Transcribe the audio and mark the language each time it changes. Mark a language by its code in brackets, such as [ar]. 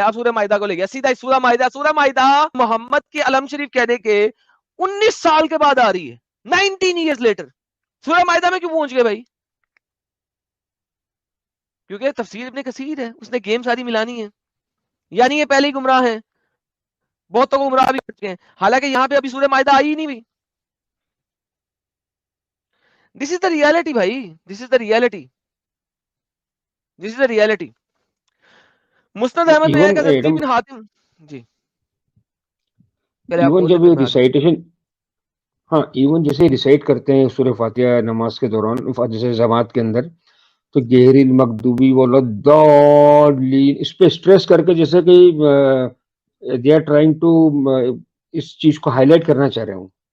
[ur] آپ سورہ مائدہ کو لے گیا سیدھا, سورہ مائدہ محمد کے علم شریف کہنے کے 19 سال کے بعد آ رہی ہے, [en] 19 years later. [ur] سورہ مائدہ میں کیوں پہنچ گئے بھائی؟ کیونکہ تفسیر ابن کثیر ہے, اس نے گیم ساری ملانی ہے, یعنی یہ پہلے ہی گمراہ ہیں, بہتوں کو گمراہ بھی کر چکے ہیں, حالانکہ یہاں پہ ابھی سورہ مائدہ آئی ہی نہیں ہوئی. [en] This is the reality بھائی, this is the reality, this is the reality. [ur] مسند احمد میں ہے کہ حضرت بن حاتم, جی پہلے آپ [en] even [ur] بول لیں جب پھر یہ میں آگے. ریسائٹیشن, ہاں ایون جیسے ریسائٹ کرتے ہیں سورہ فاتحہ نماز کے دوران, جیسے جماعت کے اندر, تو غیر المغضوب ولدالین اس پہ اسٹریس کر کے جیسے کہ [en] they are trying to [ur] اس چیز کو ہائی لائٹ کرنا چاہ رہے ہوں.